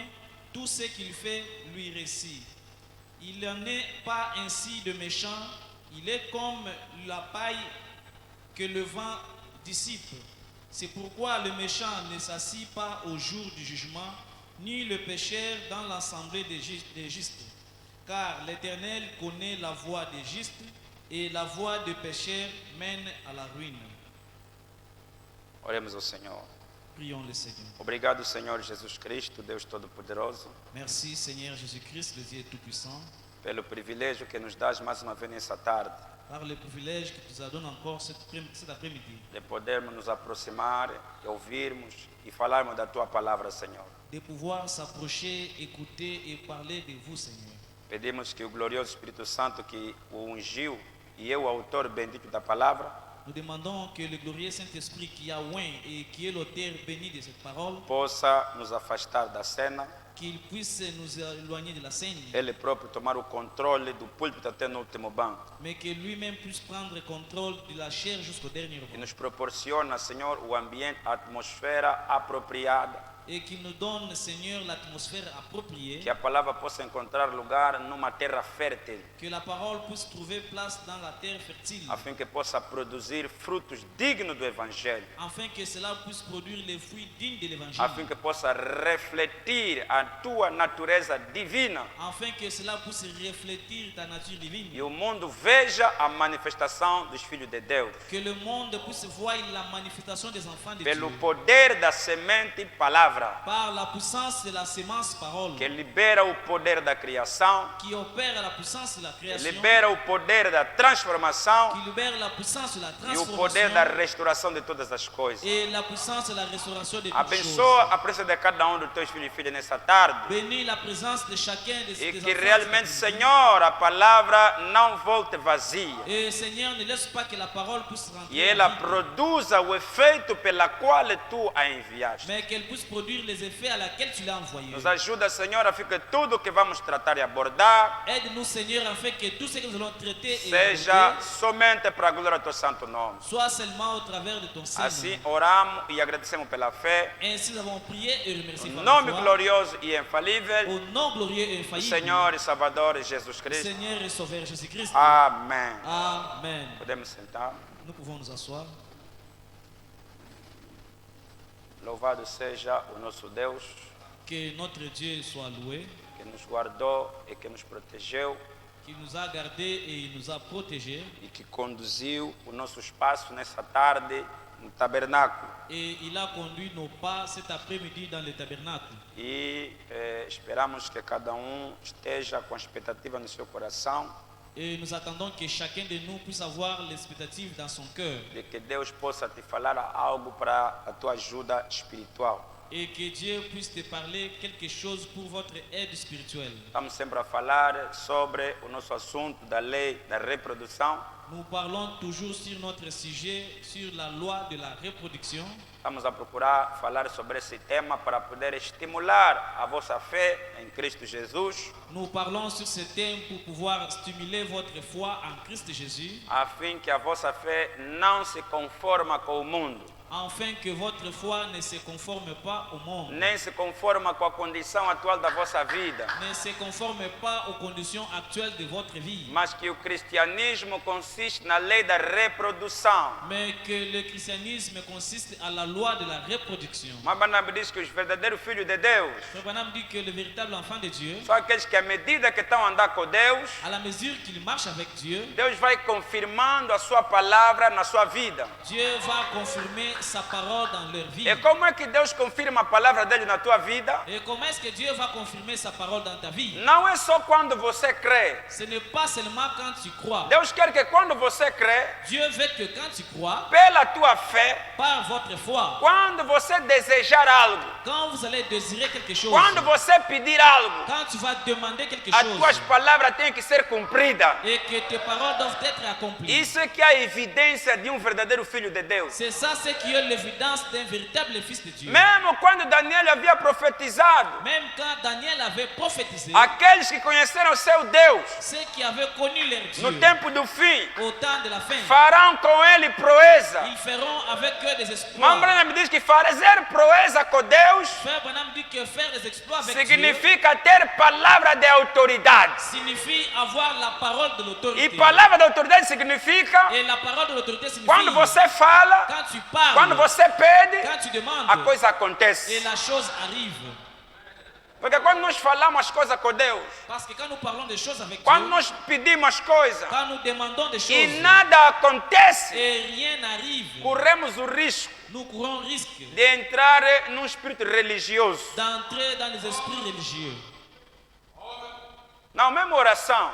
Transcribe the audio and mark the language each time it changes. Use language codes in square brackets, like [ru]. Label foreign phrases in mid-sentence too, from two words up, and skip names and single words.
[fr] Tout ce qu'il fait lui réussit. Il n'en est pas ainsi de méchant, il est comme la paille que le vent dissipe. C'est pourquoi le méchant ne s'assit pas au jour du jugement, ni le pécheur dans l'assemblée des justes. Car l'Éternel connaît la voie des justes, et la voie des pécheurs mène à la ruine. [pt] Oremos ao Senhor. [fr] Prions le Seigneur. [pt] Obrigado, Senhor Jesus Cristo, Deus Todo-Poderoso, [fr] Merci Seigneur Jésus-Christ, le Dieu Tout-Puissant, [pt] pelo privilégio que nos dás mais uma vez nessa tarde, [fr] par le privilège que tu nous as donné encore cet après-midi, [pt] de podermos nos aproximar, de ouvirmos e falarmos da Tua palavra, Senhor. [fr] de pouvoir s'approcher, écouter et parler de vous, Seigneur. [pt] Pedimos que o glorioso Espírito Santo que o ungiu e eu, o autor bendito da palavra, [fr] Nous demandons que le glorieux Saint-Esprit qui a oint et qui est l'auteur béni de cette parole, [pt] possa nos afastar da cena, [fr] qu'il puisse nous éloigner de la scène, [pt] Ele próprio tomar o controle do púlpito até no último banco [fr] mais que lui-même puisse prendre contrôle de la chair jusqu'au dernier [pt] e [fr] repas. [pt] nos proporciona, Senhor, o ambiente, a atmosfera apropriada, [fr] Et qu'il nous donne, Seigneur, l'atmosphère appropriée, [pt] que a palavra possa encontrar lugar numa terra fértil, [fr] que la parole puisse trouver place dans la terre fertile, [pt] a fim que possa produzir frutos dignos do Evangelho, [fr] afin que cela puisse produire les fruits dignes de l'évangile, [pt] a fim que possa refletir a Tua natureza divina [fr] afin que cela puisse refléter ta nature divine, [pt] e o mundo veja a manifestação dos filhos de Deus, [fr] que le monde puisse voir la manifestation des enfants de [pt] pelo [fr] Dieu, [pt] poder da semente palavra, [fr] par la puissance de la sémence parole, [pt] que libera o poder da criação, [fr] qui opère la puissance de la création, [pt] libera o poder da transformação [fr] qui libère la puissance de la [pt] e o poder da [fr] transformation [pt] restauração de todas as coisas. [fr] et la puissance de la restauration de toutes [pt] Abençoa [fr] choses. [pt] a presença de cada um dos teus filhos e filhas nessa tarde [fr] Bénis la présence de chacun de [pt] e [fr] ces [pt] que [fr] enfants. [pt] realmente, Senhor, a palavra não volte vazia [fr] Et Seigneur, ne laisse pas que la parole puisse [pt] e [fr] rentrer [pt] ela [fr] en vide, [pt] produza o efeito pela qual tu a enviaste. [fr] mais qu'elle puisse produire les effets à laquelle tu l'as envoyé. [pt] Nos ajuda, Senhor, a que tudo que vamos tratar e abordar [fr] Aide-nous, Seigneur, afin que tout ce que nous allons traiter et [pt] seja [fr] aborder [pt] somente para a glória do teu santo nome. [fr] soit seulement au travers de ton [pt] Assim [fr] Saint-Nom. [pt] oramos e agradecemos pela fé, [fr] Ainsi nous avons prié et remercié [pt] no [fr] par [pt] nome [fr] la foi, [pt] glorioso e infalível [fr] au nom glorieux et [pt] do [fr] infaillible, [pt] Senhor e Salvador Jesus Cristo. [fr] Seigneur et Sauveur Jésus-Christ. [pt] Amém. [fr] Amen. [pt] Podemos sentar. [fr] Nous pouvons nous asseoir. [pt] Louvado seja o nosso Deus, [fr] Que notre Dieu soit loué, [pt] que nos guardou e que nos protegeu [fr] qui nous a gardés et il nous a protégés. [pt] e que conduziu o nosso espaço nessa tarde no tabernáculo. [fr] Et il a conduit nos pas cet après-midi dans le tabernacle. [pt] E esperamos que cada esteja com a expectativa no seu coração [fr] Et nous attendons que chacun de nous puisse avoir l'expectative dans son cœur. [pt] de que Deus possa te falar algo para a tua ajuda espiritual. [fr] Et que Dieu puisse te parler quelque chose pour votre aide spirituelle. [pt] Estamos sempre a falar sobre o nosso assunto da lei da reprodução. [fr] Nous parlons toujours sur notre sujet, sur la loi de la reproduction. [pt] Estamos a procurar falar sobre esse tema para poder estimular a vossa fé em Cristo Jesus, [fr] Nous parlons sur ce thème pour pouvoir stimuler votre foi en Christ Jésus, [pt] a fim que a vossa fé não se conforma com o mundo, [fr] afin que votre foi ne se conforme pas au monde, [pt] nem se conforma com a condição atual da vossa vida, [fr] ne se conforme pas aux conditions actuelles de votre vie, [pt] mas que o cristianismo consiste na lei da reprodução. [fr] mais que le christianisme consiste à la loi de la reproduction. [pt] Mas Barnabé diz que os verdadeiros filhos de Deus [fr] Frère Branham dit que le véritable enfant de Dieu, [pt] são aqueles que, à medida que estão a andar com Deus, [fr] à la mesure qu'il marche avec Dieu, [pt] Deus vai confirmando a sua palavra na sua vida. [fr] Dieu va confirmer sa parole dans leur vie. [pt] E como é que Deus confirma a palavra dele na tua vida? [fr] Et comment est-ce que Dieu va confirmer sa parole dans ta vie? [pt] Não é só quando você crê. [fr] Ce n'est pas seulement quand tu crois. [pt] Deus quer que quando você crê, [fr] Dieu veut que quand tu crois, [pt] pela tua fé, [fr] par votre foi, [pt] quando você desejar algo, [fr] quand vous allez désirer quelque chose, [pt] quando você pedir algo, [fr] quand tu vas demander quelque [pt] as [fr] chose, [pt] tuas palavras têm que ser cumpridas. [fr] et que tes paroles doivent être accomplies. [pt] Isso é que é a evidência de um verdadeiro filho de Deus. [fr] C'est ça ce qui est l'évidence d'un véritable fils de Dieu. [pt] Mesmo quando Daniel havia profetizado, [fr] Même quand Daniel avait prophétisé, [pt] aqueles que conheceram o seu Deus [fr] ceux qui avaient connu leur [pt] no [fr] Dieu [pt] tempo do fim [fr] au temps de la fin, [pt] farão com ele proeza. [fr] ils feront avec eux des [pt] Mas [fr] exploits. [pt] Branham diz que fazer proeza com Deus [fr] Frère Branham dit que faire des exploits avec Dieu [pt] significa ter palavra de autoridade. [fr] signifie avoir la parole de [pt] E [fr] l'autorité. [pt] palavra de autoridade significa [fr] Et la parole de l'autorité signifie [pt] quando você fala, [fr] quand tu parles, [pt] quando você pede, [fr] quand tu demandes, [pt] a coisa [fr] et [pt] acontece. [fr] la chose arrive. [pt] Porque quando nós falamos as coisas com Deus, [fr] Parce que quand nous parlons des choses avec [pt] quando [fr] Dieu, [pt] nós pedimos as coisas [fr] quand nous demandons des [pt] e [fr] choses [pt] nada acontece, [fr] et rien n'arrive, [pt] corremos o risco [fr] nous courons risque [pt] de entrar num espírito religioso. [fr] d'entrer dans les esprits religieux. [pt] Não, mesmo oração.